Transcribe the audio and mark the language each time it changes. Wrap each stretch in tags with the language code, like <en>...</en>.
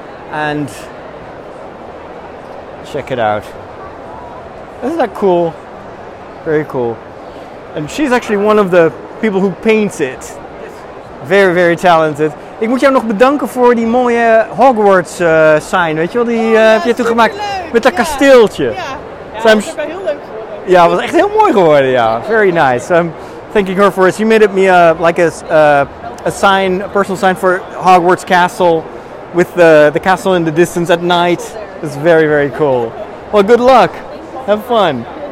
<en>And check it out. Isn't that cool? Very cool. And she's actually one of the people who paints it. Very, very talented.</en> <nl>Ik moet jou nog bedanken voor die mooie Hogwarts sign. Weet je wel, die heb je toen gemaakt met dat kasteeltje. Ja, dat is wel heel leuk geworden. Ja, het was echt heel mooi geworden. Ja,</nl> <en>very nice. I'm thanking her for it. She made me like a sign, a personal sign for Hogwarts Castle with the castle in the distance at night. It's very, very cool. Well, good luck. Have fun.</en>